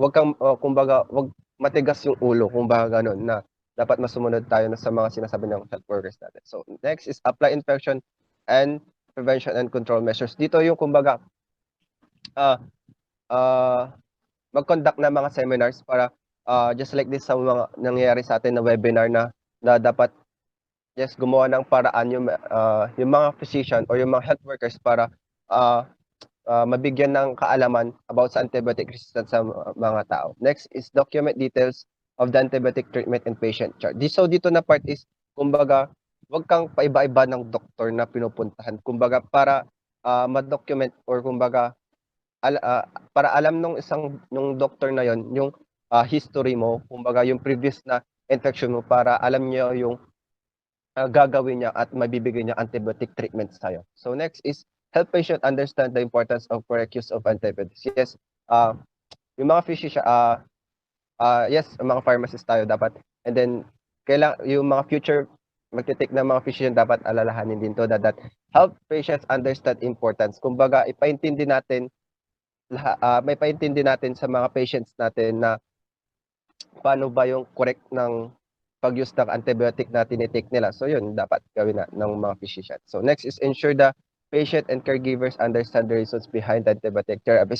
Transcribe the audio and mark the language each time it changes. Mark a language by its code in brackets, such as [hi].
[tl] Huwag kang, kumbaga, huwag matigas yung ulo, kumbaga ganun, na dapat masumunod tayo na sa mga sinasabi ng health workers natin. [en] So, next is apply infection and prevention and control measures. [tl] Dito yung, kumbaga, mag-conduct na mga seminars para [en] just like this [tl] sa mga nangyayari sa atin na webinar na dapat yes, gumawa ng paraan yung mga physician or yung mga health workers para mabigyan ng kaalaman about sa antibiotic resistance sa mga tao. [en] Next is document details of the antibiotic treatment and patient chart. [tl] So dito na part is, kumbaga, wag kang paiba-iba ng doktor na pinupuntahan. Kumbaga, para ma-document or kumbaga, para alam nung doctor na yon yung history mo, kumbaga yung previous na infection mo para alam niyo yung gagawin niya at mabibigay niya antibiotic treatment sa'yo. [en] So next is help patient understand the importance of correct use of antibiotics. [tl] Yes, yung mga physician, yes, mga pharmacist tayo dapat. And then, yung mga future magte-take ng mga physician dapat alalahanin din to that [en] help patients understand importance. [tl] Kumbaga, ipaintindi natin may paintindi natin sa mga patients natin na paano ba yung correct ng pag-use ng antibiotic na tinitake nila. So yun, dapat gawin ng mga physician. [en] So next is ensure the patient and caregivers understand the reasons behind the antibiotic therapy.